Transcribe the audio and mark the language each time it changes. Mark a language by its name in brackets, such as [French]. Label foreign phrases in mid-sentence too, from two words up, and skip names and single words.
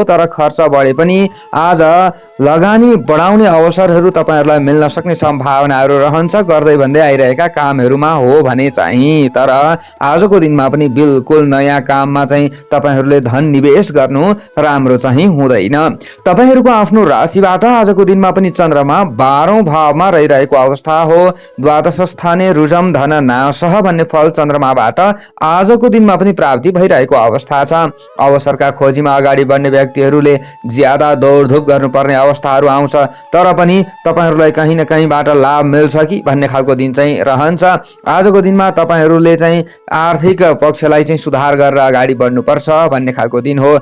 [Nepali] तर खर्च बढे पनि आज लगानी बढाउने अवसरहरू तपाईँहरूलाई मिल्न सक्ने सम्भावनाहरू रहन्छ। गर्दै भन्दै आइरहेका कामहरूमा हो भने चाहिँ, तर आजको दिनमा पनि बिल्कुल नयाँ काममा चाहिँ तपाईँहरूले धन निवेश गर्नु राम्रो चाहिँ हुँदैन। तपाईँहरूको आफ्नो राशिबाट आजको दिनमा पनि चन्द्रमा 12औं भावमा रहिरहेको अवस्था हो। [Sanskrit] द्वादश स्थाने रुजम धन नाशः [Nepali] भन्ने फल चन्द्रमाबाट आजको दिनमा पनि प्राप्ति भइरहेको अवस्था छ। अवसरका खोजीमा अगाडि बढ्ने व्यक्तिहरूले ज्यादा दौडधुप गर्नुपर्ने अवस्थाहरू आउँछ। तर पनि तपाईँहरूलाई कहीँ न कहीँबाट लाभ मिल्छ कि भन्ने खालको दिन चाहिँ रहन्छ। आजको दिनमा तपाईँहरूले चाहिँ आर्थिक पक्षलाई चाहिँ सुधार गरेर अगाडि बढ्नुपर्छ भन्ने खालको दिन हो।